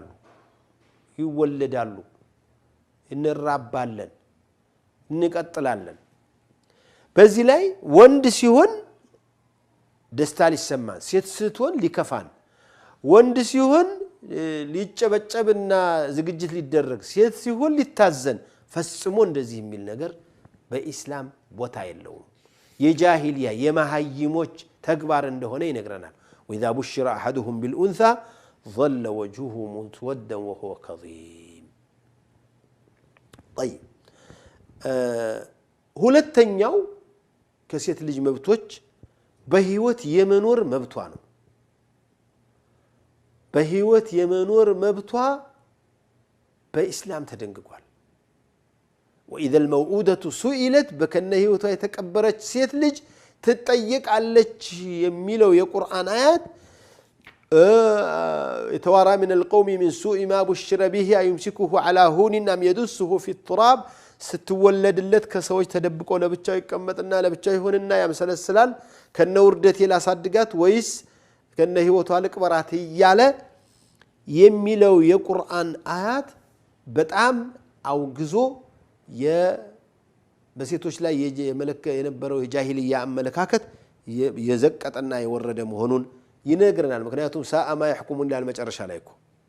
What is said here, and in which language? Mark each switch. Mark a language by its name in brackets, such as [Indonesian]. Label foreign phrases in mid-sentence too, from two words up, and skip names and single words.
[Amharic] ይወለዳሉ እንራባለን እንቀጥላለን በዚህ ላይ ወንድ ሲሆን ደስታ ሊሰማን ሴት ስትሆን ሊከፋን ወንድ ሲሆን ሊጨበጨብና ዝግጅት ሊደረግ ሴት ሲሆን ሊታዘን ፈጽሞ እንደዚህ የሚል ነገር በኢስላም ቦታ የለውም የጃሂልያ የማሃይሞች ተግባር እንደሆነ ይነግረናል [Arabic] وإذا بشر أحدهم بالأنثى ظل وجهه مسودا وهو كظيم [Amharic] طيب ሁለተኛው ከሴት ልጅ መብቶች በህይወት የመኖር መብቷ ነው በህይወት የመኖር መብቷ በእስላም ተደንግጓል [Arabic] وإذا الموءودة سئلت بكن [Amharic] ህይወቷ የተቀበረች ሴት ልጅ ትጠየቃለች የሚለው የቁርአን አያት [Arabic] يتوارى من القوم من سوء ما بشر به يمسكه على هون أم يدسه في التراب [Amharic] ስትወለድለት ከሰዎች ተደብቆ ለብቻው ይቀመጥና ለብቻው ይሆንና ያምሰለስላል ከነ ውርደት ይላሳድጋት ወይስ ከነ ህይወቷ ለቅበራት ይያለ የሚለው የቁርአን አያት በጣም አውግዞ በሴቶች ላይ የመለከ የነበረው የጃሂልያ አመለካከት የዘቀጠና የወረደ መሆኑን ይነግረናል ምክንያቱም [Arabic] ساء ما يحكمون [Amharic] ይላል መጨረሻ ላይ እኮ